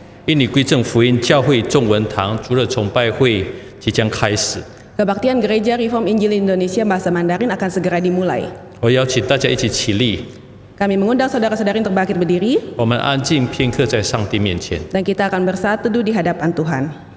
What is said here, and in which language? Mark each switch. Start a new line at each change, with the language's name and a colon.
Chinese: 印尼归正福音教会中文堂主日崇拜会即将开始，
Indonesian: Kebaktian Gereja Reform Injil Indonesia Bahasa Mandarin akan segera dimulai.
Chinese: 我邀请大家一起起立，
Indonesian: Kami mengundang saudara-saudari untuk bangkit berdiri
Chinese: 我们安静片刻在上帝面前。
Indonesian: dan kita akan bersatu teduh di hadapan Tuhan.